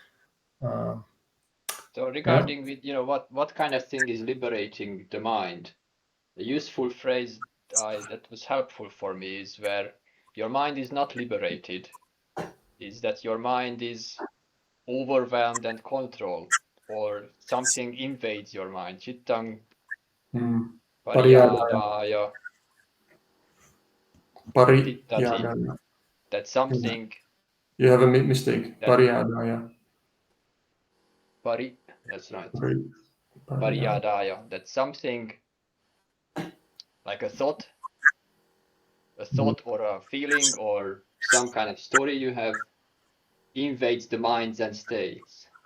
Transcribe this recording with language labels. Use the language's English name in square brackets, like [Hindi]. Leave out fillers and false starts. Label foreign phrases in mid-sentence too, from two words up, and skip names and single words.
[English] So regarding with what kind of thing is liberating the mind, a useful phrase that was helpful for me is where your mind is not liberated, is that your mind is overwhelmed and controlled, or something invades your mind. [Pali] Cittang pariyadaya tittati. [English] That's something. You have a mistake. Pariyadaya. That's right. Pariyadaya. That's something like a thought or a feeling or some kind of story you have invades the minds and stays.